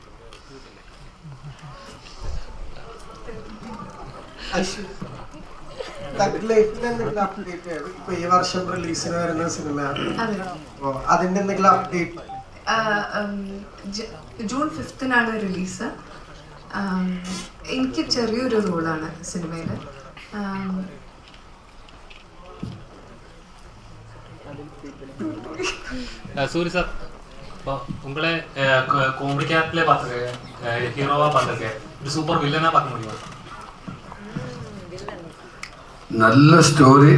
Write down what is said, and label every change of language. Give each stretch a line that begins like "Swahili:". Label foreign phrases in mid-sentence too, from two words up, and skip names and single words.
Malayalam: ഇപ്പൊ ഈ വർഷം റിലീസിന് വരുന്ന സിനിമയാണ്, അതിന്റെ എന്തെങ്കിലും അപ്ഡേറ്റ്? ജൂൺ 5 റിലീസ്. എനിക്ക് ചെറിയൊരു റോളാണ് സിനിമയില്.
Tamil: சூரி சார், இப்போ உங்களை காமெடி கேரக்டர்ல பார்த்துருக்கேன், ஹீரோவா பார்த்துருக்கேன், ஒரு சூப்பர் வில்லனா பார்க்க முடியுமா? நல்ல ஸ்டோரி.